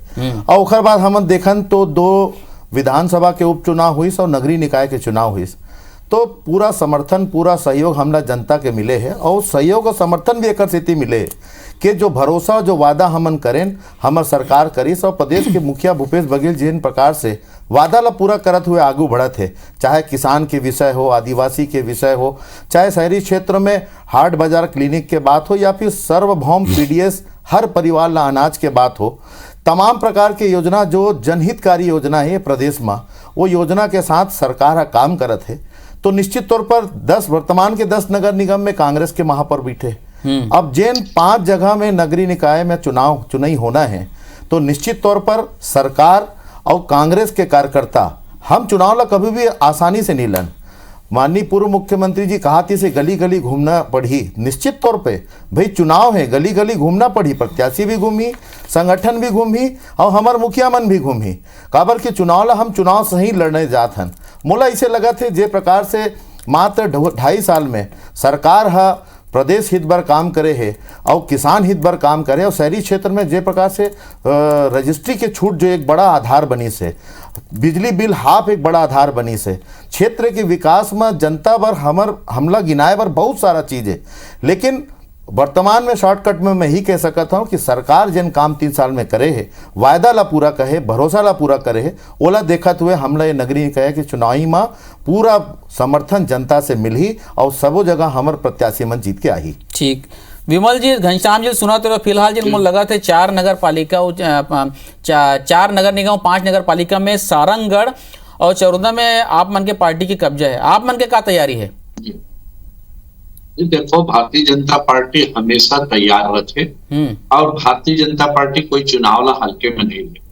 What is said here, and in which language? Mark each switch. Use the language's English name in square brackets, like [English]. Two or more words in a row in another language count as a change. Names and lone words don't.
[Chhattisgarhi] और उखर बाद हम देखन तो 2 विधानसभा के उपचुनाव हुई और नगरीय निकाय के चुनाव हुई, तो पूरा समर्थन, पूरा सहयोग हमला जनता के मिले है और सहयोग और समर्थन भी एक स्थिति मिले कि जो भरोसा जो वादा हमन करें हमर सरकार करीस और प्रदेश के मुखिया भूपेश बघेल जिन प्रकार से वादा ला पूरा करत हुए आगू बढ़त है, चाहे किसान के विषय हो, आदिवासी के विषय हो, चाहे शहरी क्षेत्र में हाट बाजार क्लिनिक के बात हो या फिर सार्वभौम पीडीएस हर परिवार ला अनाज के बात हो, तमाम प्रकार के योजना जो जनहितकारी योजना है प्रदेश में, वो योजना के साथ सरकार काम करत है। तो निश्चित तौर पर वर्तमान के 10 नगर निगम में कांग्रेस के महापौर बैठे। अब जिन 5 जगह में नगरीय निकाय में चुनाई होना है, तो निश्चित तौर पर सरकार और कांग्रेस के कार्यकर्ता हम चुनाव ला कभी भी आसानी से नहीं लन। माननीय पूर्व मुख्यमंत्री जी कहा थी से गली गली घूमना पड़ी। निश्चित तौर पे भाई चुनाव है, गली गली घूमना पड़ी, प्रत्याशी भी घूमी, संगठन भी घूमी और हमार मुखिया मन भी घूमी। काबर के चुनाव ला हम चुनाव सही लड़ने जात हन। मोला इसे लगा थे जे प्रकार से मात्र 2.5 साल में सरकार है प्रदेश हित बर काम करे है और किसान हित बर काम करे और शहरी क्षेत्र में जे प्रकार से रजिस्ट्री के छूट जो एक बड़ा आधार बनी से, बिजली बिल हाफ एक बड़ा आधार बनी से, क्षेत्र के विकास में जनता बर हमला गिनाए बर बहुत सारा चीज़ है। लेकिन वर्तमान में शॉर्टकट में मैं ही कह सकता हूँ कि सरकार जिन काम 3 साल में करे है, वायदा ला पूरा कहे, भरोसा ला पूरा करे है, ओला देखते हुए हमला ये नगरीय कहे कि चुनावी में पूरा समर्थन जनता से मिली और सबो जगह हमार प्रत्याशी मन जीत के आई। ठीक विमल जी, घनश्याम जी सुना तो फिलहाल जिन मुझे लगा थे 4 नगर पालिका 4 नगर निगम 5 नगर पालिका में सारंगगढ़ और चरोदा में आप मन के पार्टी की कब्जा है। आप मन के क्या तैयारी है? देखो, भारतीय जनता पार्टी हमेशा तैयार रहते और भारतीय जनता पार्टी कोई चुनाव ला हल्के में नहीं ले।